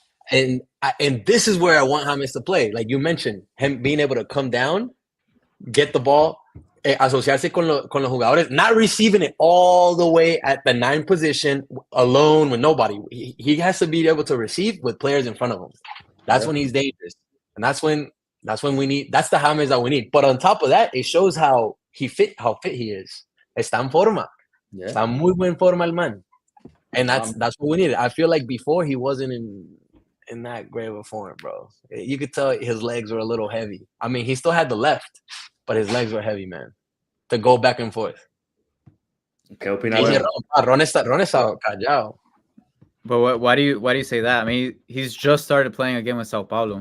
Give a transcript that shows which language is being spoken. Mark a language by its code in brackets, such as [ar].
[en] And this is where I want James to play. Like you mentioned, him being able to come down, get the ball, [es] asociarse con los jugadores, [en] not receiving it all the way at the 9 position alone with nobody. He has to be able to receive with players in front of him. That's when he's dangerous, and that's when we need. That's the James that we need. But on top of that, it shows how fit he is. [es] Está en forma. [en] Yeah. [es] Está muy buen forma el man, [en] and that's what we needed. I feel like before he wasn't in that great of a form, bro. You could tell his legs were a little heavy. I mean, he still had the left, but his legs were heavy, man, to go back and forth. [es] ¿Qué opinas? Ron está callado. [en] But why do you say that? I mean, he's just started playing again with Sao Paulo.